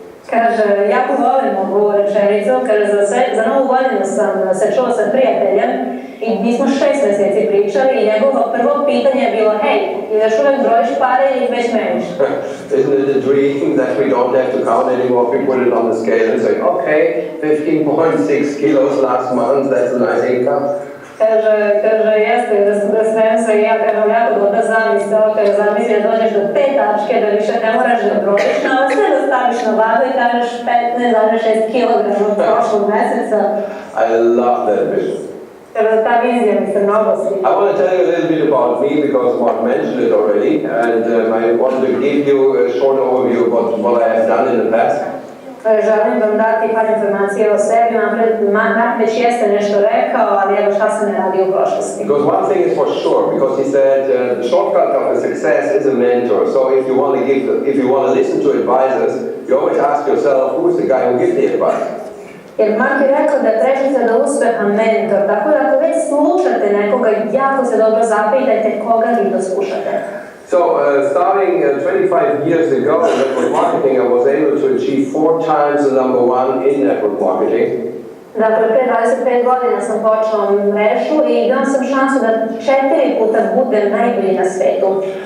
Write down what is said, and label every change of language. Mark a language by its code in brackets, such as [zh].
[sr] Kaže, jako volim ovu rečenicu, kaže, za novu godinu sam se čula sa prijateljem i mi smo 6 mjeseci pričali i njegovo prvo pitanje je bilo, hej, još uvijek brojiš pare ili ih već meniš? [en] Isn't it a dream that we don't have to count anymore? We put it on the scale and say, okay, 15.6 kilos last month, that's a nice income. [sr] Kaže, jeste, da smijem se i ja, kažem, jako dobra zamisao, kaže, zamisli da dođeš do te tačke, da više ne moraš da brojiš, ali sve da staviš na vagu i kažeš 15,6 kilograma od prošlog meseca. [en] I love that vision. [sr] Kaže, ta vizija mi se mnogo sviđa. [en] I want to tell you a little bit about me because Mark mentioned it already, and I want to give you a short overview of what I have done in the past. [sr] Želim vam dati par informacija o sebi, Mark već jeste nešto rekao, ali evo šta sam ne radio u prošlosti. [en] Because one thing is for sure, because he said the shortcut of the success is a mentor. So if you want to listen to advisors, you always ask yourself, who is the guy who gives the advice? [sr] Jer Mark je rekao da je prečica do uspeha mentor, tako da ako već slušate nekoga, jako se dobro zapitajte koga vi to slušate. [en] So, starting 25 years ago in network marketing, I was able to achieve 4 times the number 1 in network marketing. [sr] Dakle, pre 25 godina sam počela mrežu i imam sam šansu da 4 puta budem najbolji na svetu.